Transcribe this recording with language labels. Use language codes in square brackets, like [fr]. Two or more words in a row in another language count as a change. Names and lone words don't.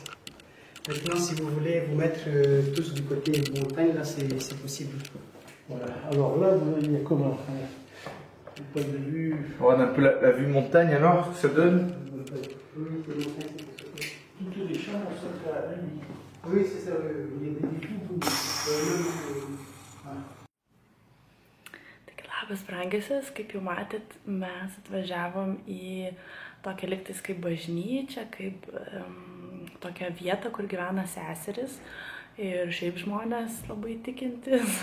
[fr] Maintenant, si vous voulez vous mettre tous du côté montagne, là, c'est possible. Voilà. Alors là, il y a comment? Le point de vue. On a un peu la vue montagne alors, ça donne? Toutes les chambres sont à la nuit. Oui, c'est ça, il y a des tout. [lt] Labas brangiasis, kaip jau matėt, mes atvažiavom į tokią lygtais kaip bažnyčią, kaip tokią vietą, kur gyvena seseris ir šiaip žmonės labai tikintis.